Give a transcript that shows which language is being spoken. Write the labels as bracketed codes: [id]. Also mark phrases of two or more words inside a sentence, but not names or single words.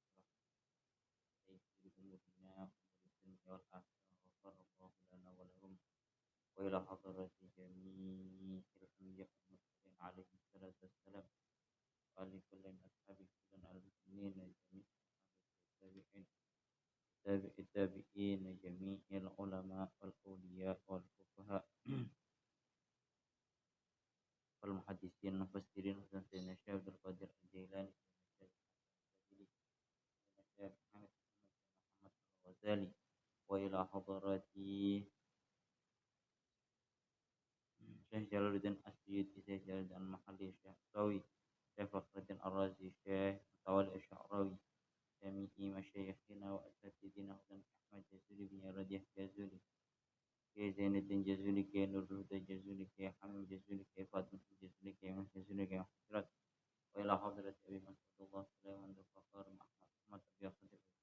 [ar] الدنيا والآخرة في أمورنا وأمور الدنيا والآخرة غفر الله لنا ولهم وإلى حضرة جميع الأنبياء والمرسلين عليهم الصلاة والسلام ولكل أصحاب كل المؤمنين جميع التابعين تابع التابعين جميع العلماء والأولياء والفقهاء والمحدثين المفسرين وسيدنا الشيخ عبد القادر الجيلاني الشيخ محمد الغزالي وإلى حضرات Syekh Jalaluddin Asyuti, Syekh Jalaluddin Al-Mahalli, Syekh Sawi, Syekh Fakhruddin Ar-Razi, Syekh Mutawalli Asy-Sya'rawi, جميع مشايخنا وأساتذتنا dan Ahmad Jazuli bin Radiyah Jazuli, Syekh Zainuddin Jazuli, Syekh Nurul Huda Jazuli, Syekh Hamid Jazuli, Syekh Fatimah Jazuli, Syekh Mas Jazuli, Syekh Hudrat, وإلى حضرة Abi Mas'udullah Sulaiman Dzafar Muhammad Abi Khadir